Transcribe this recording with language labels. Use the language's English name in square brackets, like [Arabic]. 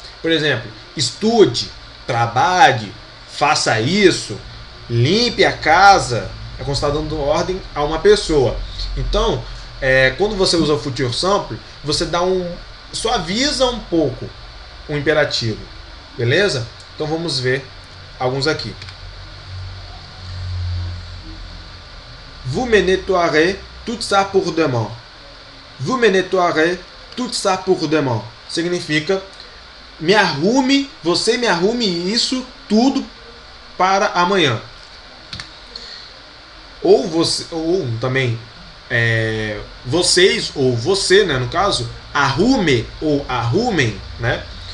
[Portuguese] Por exemplo, estude, trabalhe, faça isso, limpe a casa. É quando você está dando ordem a uma pessoa. Então, quando você usa o futur simple, você dá suaviza um pouco o imperativo. Beleza? Então vamos ver alguns aqui. [French] Vous me nettoierez tout ça pour demain. Vous me nettoierez tout ça pour demain. [Portuguese] Significa, me arrume, você me arrume isso tudo para amanhã. Ou você, ou também vocês ou você, né, no caso, arrume ou arrumem, né?